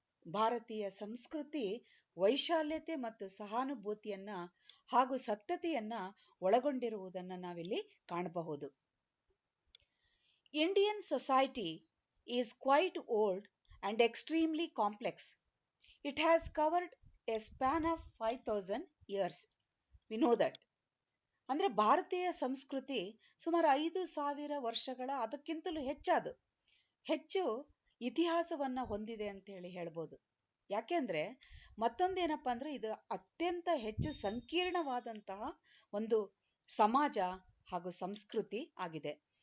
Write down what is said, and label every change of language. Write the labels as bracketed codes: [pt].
[kn] ಭಾರತೀಯ ಸಂಸ್ಕೃತಿ ವೈಶಾಲ್ಯತೆ ಮತ್ತು ಸಹಾನುಭೂತಿಯನ್ನ ಹಾಗೂ ಸತ್ಯತೆಯನ್ನ ಒಳಗೊಂಡಿರುವುದನ್ನು ನಾವಿಲ್ಲಿ ಕಾಣಬಹುದು. [en] Indian society is quite old and extremely complex. It has covered a span of 5,000 years. We know that. [kn] ಅಂದರೆ ಭಾರತೀಯ ಸಂಸ್ಕೃತಿ ಸುಮಾರು 5,000 ವರ್ಷಗಳ ಅದಕ್ಕಿಂತಲೂ ಹೆಚ್ಚು ಇತಿಹಾಸವನ್ನು ಹೊಂದಿದೆ ಅಂತ ಹೇಳ್ಬೋದು. ಯಾಕೆಂದ್ರೆ ಮತ್ತೊಂದೇನಪ್ಪ ಅಂದ್ರೆ ಇದು ಅತ್ಯಂತ ಹೆಚ್ಚು ಸಂಕೀರ್ಣವಾದಂತಹ ಒಂದು ಸಮಾಜ ಹಾಗೂ ಸಂಸ್ಕೃತಿ ಆಗಿದೆ.